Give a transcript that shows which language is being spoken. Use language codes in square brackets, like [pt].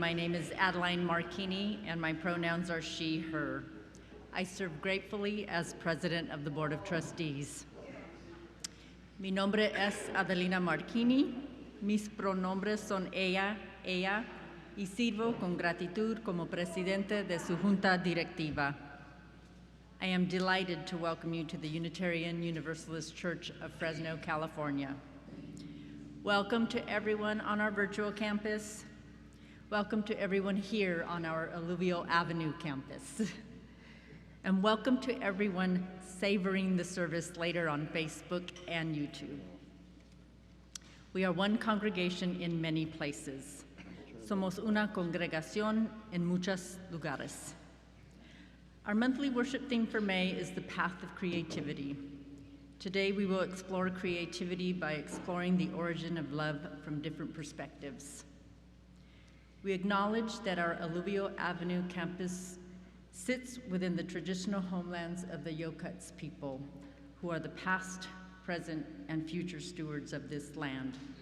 [en] My name is Adeline Marchini, and my pronouns are she, her. I serve gratefully as president of the Board of Trustees. [es] Mi nombre es Adelina Marchini. Mis pronombres son ella, y sirvo con gratitud como presidente de su junta directiva. [en] I am delighted to welcome you to the Unitarian Universalist Church of Fresno, California. Welcome to everyone on our virtual campus. Welcome to everyone here on our Alluvial Avenue campus. And welcome to everyone savoring the service later on Facebook and YouTube. We are one congregation in many places. [es] Somos una congregación en muchos lugares. [en] Our monthly worship theme for May is the path of creativity. Today we will explore creativity by exploring the origin of love from different perspectives. We acknowledge that our Alluvial Avenue campus sits within the traditional homelands of the Yokuts people, who are the past, present, and future stewards of this land.